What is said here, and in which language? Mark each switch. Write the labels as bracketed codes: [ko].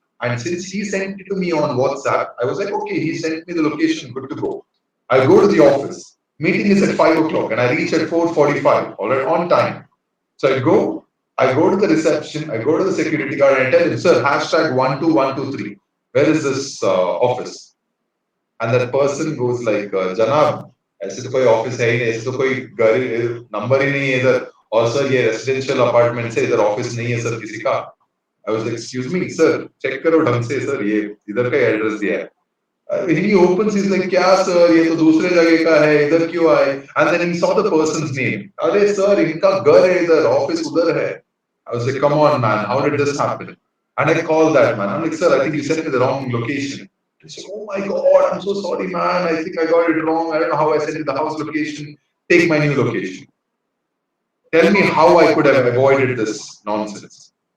[en] And since he sent it to me on WhatsApp, I was like, okay, he sent me the location, good to go. I go to the office. Meeting is at 5 o'clock, and I reach at 4:45, all right, on time. So I go to the reception, I go to the security guard and I tell him, sir, #12123. Where is this office? [hi] And that person goes like, Janab, ऐसे तो कोई office है ही नहीं, ऐसे तो कोई number ही नहीं है इधर, और sir ये residential apartment से इधर office नहीं है sir किसी का. [en] I was like, excuse me, sir, check [hi] करो ढंग से sir, ये इधर का address दिया है. [en] He opens, he's like, [hi] क्या sir, ये तो दूसरे जगह का है, इधर क्यों आए? [en] And then he saw the person's name. [hi] अरे sir, इनका घर है इधर, office उधर है. [en] I was like, come on man, how did this happen? And I called that man. I'm like, sir, I think you sent me the wrong location. He said, oh my God, I'm so sorry, man. I think I got it wrong. I don't know how I sent you the house location. Take my new location. Tell me how I could have avoided this nonsense.